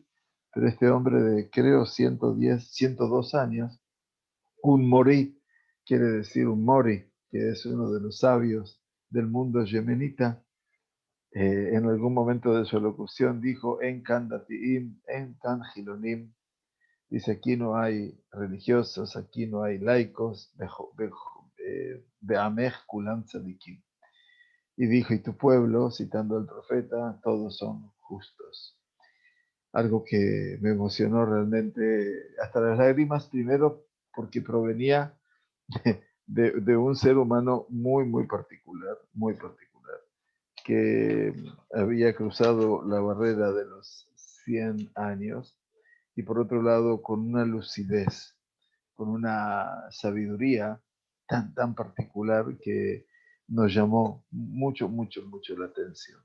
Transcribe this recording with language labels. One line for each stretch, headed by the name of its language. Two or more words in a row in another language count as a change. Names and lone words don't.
Spanish: Pero este hombre de, creo, 110, 102 años, un morí, quiere decir un mori, que es uno de los sabios del mundo yemenita, en algún momento de su locución dijo,
Hebrew: אין כאן דתיים, אין כאן חילונים,
Spanish: dice, aquí no hay religiosos, aquí no hay laicos,
Hebrew: בעמך כולם צדיקים.
Spanish: Y dijo, y tu pueblo, citando al profeta, todos son justos. Algo que me emocionó realmente hasta las lágrimas, primero porque provenía de un ser humano muy, muy particular, que había cruzado la barrera de los 100 años y por otro lado con una lucidez, con una sabiduría tan particular que nos llamó mucho la atención.